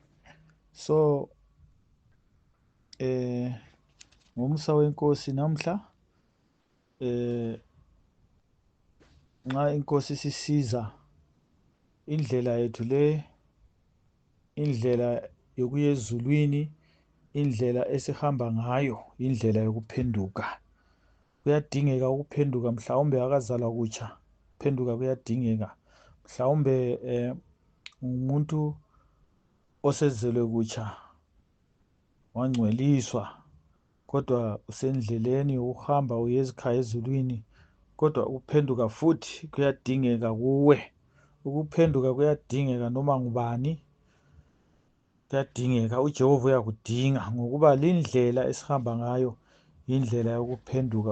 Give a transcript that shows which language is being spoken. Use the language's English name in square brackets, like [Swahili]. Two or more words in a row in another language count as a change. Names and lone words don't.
[North Ndebele] So ngomsa wenkosi namhla, nxa inkosi sisiza indlela yethu le, indlela yokuya ezulwini, indlela esihamba ngayo, indlela yokuphenduka. Kuyadingeka ukuphenduka, mhlawumbe akazalwa kutsha, ukuphenduka kuyadingeka. Mhlawumbe umuntu osezelwe kutsha, wangcweliswa, kodwa usendleleni yokuhamba uye ezikhaya ezulwini, kodwa ukuphenduka futhi kuyadingeka kuwe. Ukuphenduka kuyadingeka noma ngubani, kuyadingeka. uJehova uyakudinga, ngokuba lindlela esihamba ngayo indlela yokuphenduka.